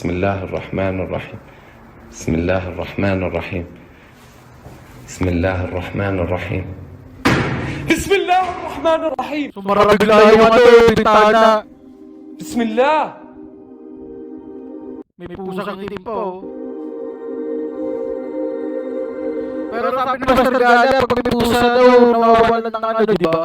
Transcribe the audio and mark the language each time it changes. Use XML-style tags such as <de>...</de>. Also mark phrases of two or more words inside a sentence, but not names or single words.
<ar>الله الرحمن الرحيم بسم الله الرحمن الرحيم بسم الله الرحمن الرحيم بسم الله الرحمن الرحيم</ar> <tl>Sumarang bigla yung ano, bintana.</tl> <ar>بسم الله</ar> <tl>May pusang itim pa, oh. Pero sabi ni Master Gala, pag may pusa daw, nawawalan ng ano, di ba?</tl>